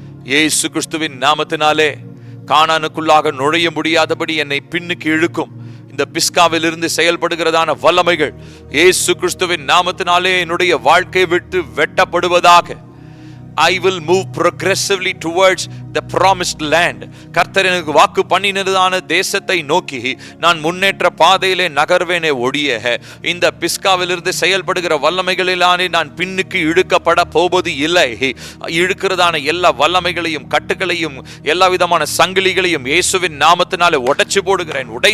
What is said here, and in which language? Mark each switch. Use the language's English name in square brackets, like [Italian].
[Tamil] இயேசு கிறிஸ்துவின் நாமத்தினாலே கானானுக்குள்ளாக நுழைய முடியாதபடி என்னை பின்னுக்கு இழுக்கும் இந்த பிஸ்காவிலிருந்து செயல்படுகிறதான வல்லமைகள் இயேசு கிறிஸ்துவின் நாமத்தினாலே என்னுடைய வாழ்க்கை விட்டு வெட்டப்படுவதாக. [English] I will move progressively towards the promised land. [Tamil] கர்த்தர் எனக்கு வாக்கு பண்ணினதான தேசத்தை நோக்கி நான் முன்னேற்ற பாதையிலே நகர்வேனே ஒழிய இந்த பிஸ்காவிலிருந்து செயல்படுகிற வல்லமைகளிலானே நான் பின்னுக்கு இழுக்கப்பட போவது இல்லை. இழுக்கிறதான எல்லா வல்லமைகளையும், கட்டுகளையும், எல்லா விதமான சங்கிலிகளையும் இயேசுவின் நாமத்தினாலே உடைத்து போடுகிறேன்.